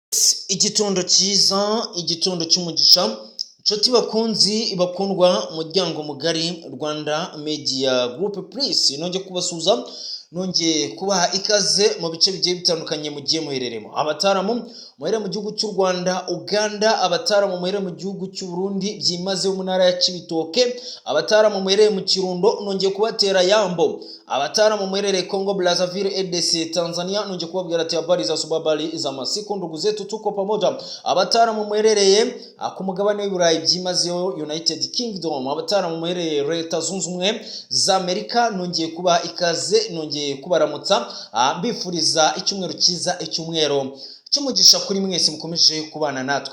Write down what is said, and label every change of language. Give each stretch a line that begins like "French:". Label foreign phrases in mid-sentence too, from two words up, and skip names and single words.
Kinyarwanda: Igitondo cyiza, igitondo cy'umugisha, inshuti bakunzi bakundwa muryango mugari Rwanda Media Group Plus, nongeye kubasuza, nongeye kubaha ikaze mu bice bigiye bitandukanye mugiye muhereremo. Abataramu muhere mu gihugu cy'u Rwanda, Uganda, abataramu muhere mu gihugu cy'u Burundi byimaze mu ntara ya Cibitoke, abataramu muhere mu Kirundo nongeye kubatera Yambo, abataramu muherereye Congo Brazzaville, RDC, Tanzania nongeye kubabwira ati
Swahili: habari za subabali za masiku ndugu zetu tuko pamoja.
Kinyarwanda: Abataramu muherereye ku mugabane w'Iburayi byimazeyo United Kingdom, abataramu muherereye Leta Zunze Ubumwe za Amerika nongeye kuba ikaze, nongeye kubaramutsa mbifuriza icyumweru cyiza, icyumweru cyumugisha kuri mwese mukomeje kubana natwe.